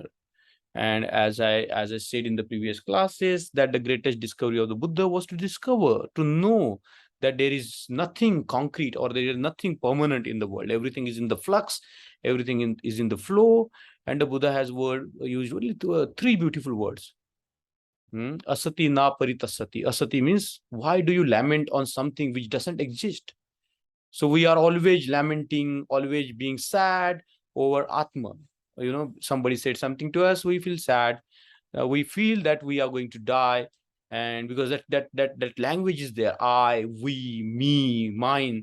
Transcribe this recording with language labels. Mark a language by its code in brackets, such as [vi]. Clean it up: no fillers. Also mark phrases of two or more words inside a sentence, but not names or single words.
[en] And as I said in the previous classes, that the greatest discovery of the Buddha was to know that there is nothing concrete, or there is nothing permanent in the world. Everything is in the flux, everything is in the flow. And the Buddha has usually three beautiful words. [pi] Asati na paritasati. [en] Asati means, why do you lament on something which doesn't exist? So we are always lamenting, always being sad over Atma. Somebody said something to us, we feel sad. We feel that we are going to die, and because that language is there, I, we, me, mine.